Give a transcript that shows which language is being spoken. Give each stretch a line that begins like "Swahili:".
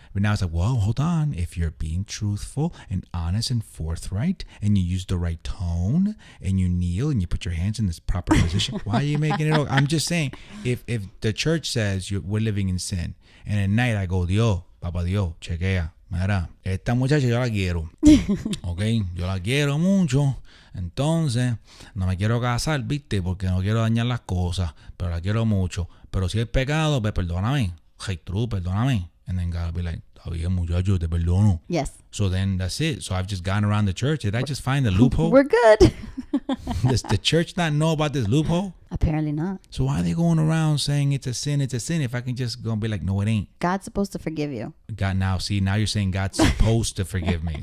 English: But now it's like, whoa, hold on. If you're being truthful and honest and forthright, and you use the right tone, and you kneel and you put your hands in this proper position, why are you making it? I'm just saying, if the church says we're living in sin, and at night I go,
Spanish: Dios, Papa Dios, chequea. Mira, esta muchacha yo la quiero, ok, yo la quiero mucho, entonces no me quiero casar, viste, porque no quiero dañar las cosas, pero la quiero mucho, pero si es pecado, pues perdóname,
English: hey, true,
Spanish: perdóname,
English: and then God will be like,
Spanish: está bien muchacho, te perdono.
English: Yes. So then that's it. So I've just gone around the church. Did I just find the loophole? We're good. Does the church not know about this loophole? Apparently not. So why are they going around saying it's a sin if I can just go and be like, no, it ain't. God's supposed to forgive you. Now you're saying God's supposed to forgive me.